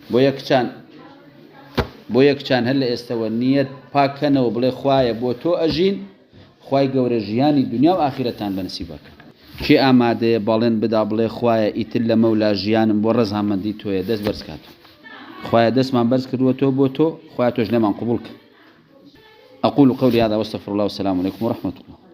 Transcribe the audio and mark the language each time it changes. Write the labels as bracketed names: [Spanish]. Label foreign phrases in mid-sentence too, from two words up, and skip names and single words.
[Central Kurdish] بۆ یەکچان هەر لە ئێستەوە نیەت پاکەنەوە بڵێ خوایە بۆ تۆ ئەژین خوای گەورە ژیانی دنیا و ئاخیرەتان بەنسیبەکە کێ ئامادەیە بەڵێن بدا بڵێ خوایە ئیتر لە مەولا ژیانم بۆ ڕەزامەندی تۆیە دەست بەرز کات خوایە دەستمان بەرز کردووە تۆ بۆ تۆ خوایە تۆش لێمان قبوڵ کە [Arabic] أقول قولي هذا واستغفر الله والسلام عليكم ورحمة الله